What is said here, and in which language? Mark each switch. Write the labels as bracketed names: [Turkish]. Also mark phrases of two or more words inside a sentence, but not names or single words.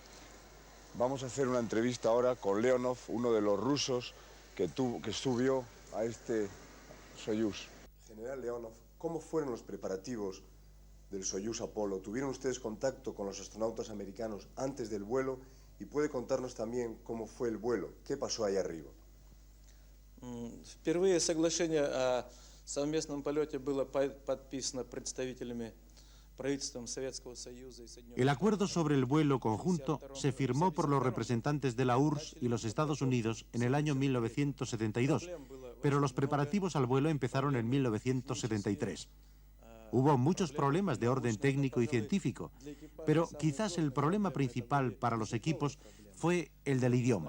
[Spanish] Vamos a hacer una entrevista ahora con Leonov, uno de los rusos que subió a este Soyuz. General Leonov, ¿cómo fueron los preparativos del Soyuz Apolo? ¿Tuvieron ustedes contacto con los astronautas americanos antes del vuelo? Y puede contarnos también cómo fue el vuelo, qué pasó ahí arriba. [Russian] Впервые соглашение о совместном полете было подписано представителями правительством Советского Союза и Соединенных Штатов. [Spanish] El acuerdo sobre el vuelo conjunto se firmó por los representantes de la URSS y los Estados Unidos en el año 1972, pero los preparativos al vuelo empezaron en 1973. Hubo muchos problemas de orden técnico y científico, pero quizás el problema principal para los equipos fue el del idioma.